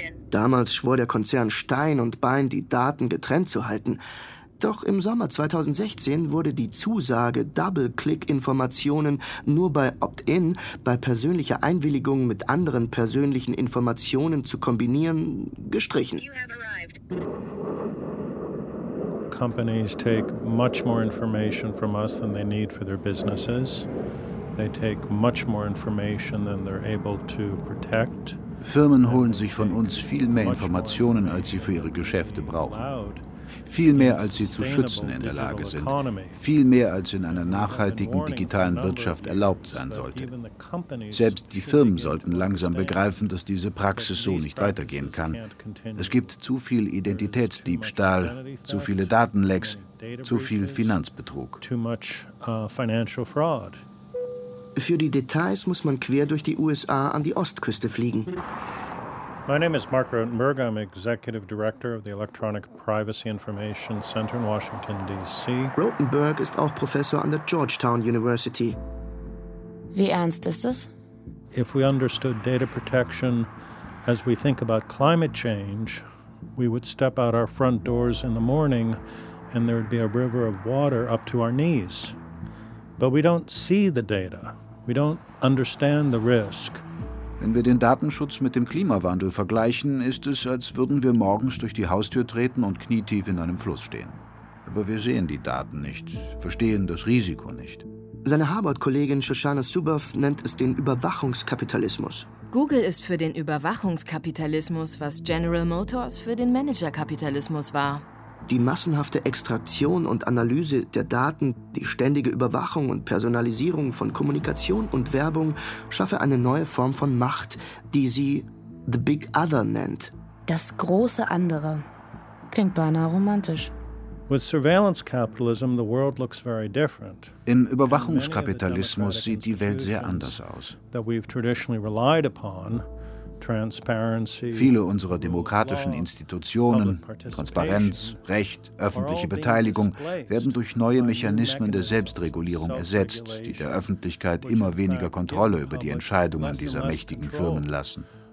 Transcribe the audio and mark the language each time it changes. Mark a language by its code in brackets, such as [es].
[de] Damals schwor der Konzern Stein und Bein, die Daten getrennt zu halten. Doch im Sommer 2016 wurde die Zusage, DoubleClick-Informationen nur bei Opt-in, bei persönlicher Einwilligung mit anderen persönlichen Informationen zu kombinieren, gestrichen. [en] Companies take much more information from us than they need for their businesses. They take much more information than they're able to protect. [de] Firmen holen sich von uns viel mehr Informationen, als sie für ihre Geschäfte brauchen. Viel mehr, als sie zu schützen in der Lage sind. Viel mehr, als in einer nachhaltigen digitalen Wirtschaft erlaubt sein sollte. Selbst die Firmen sollten langsam begreifen, dass diese Praxis so nicht weitergehen kann. Es gibt zu viel Identitätsdiebstahl, zu viele Datenlecks, zu viel Finanzbetrug. Für die Details muss man quer durch die USA an die Ostküste fliegen. [en] My name is Mark Rotenberg. I'm Executive Director of the Electronic Privacy Information Center in Washington, D.C. [de] Rotenberg ist auch Professor an der Georgetown University. Wie ernst ist es? [en] If we understood data protection as we think about climate change, we would step out our front doors in the morning and there would be a river of water up to our knees. But we don't see the data. We don't understand the risk. [de] Wenn wir den Datenschutz mit dem Klimawandel vergleichen, ist es, als würden wir morgens durch die Haustür treten und knietief in einem Fluss stehen. Aber wir sehen die Daten nicht, verstehen das Risiko nicht. Seine Harvard-Kollegin Shoshana Zuboff nennt es den Überwachungskapitalismus. Google ist für den Überwachungskapitalismus, was General Motors für den Managerkapitalismus war. Die massenhafte Extraktion und Analyse der Daten, die ständige Überwachung und Personalisierung von Kommunikation und Werbung schaffe eine neue Form von Macht, die sie The Big Other nennt. Das große Andere. Klingt beinahe romantisch. [en] With surveillance capitalism, the world looks very different. [de] Im Überwachungskapitalismus sieht die Welt sehr anders aus. [en] That we've traditionally relied upon. [de] Viele unserer demokratischen Institutionen, Transparenz, Recht, öffentliche Beteiligung, werden durch neue Mechanismen der Selbstregulierung ersetzt, die der Öffentlichkeit immer weniger Kontrolle über die Entscheidungen dieser mächtigen Firmen lassen.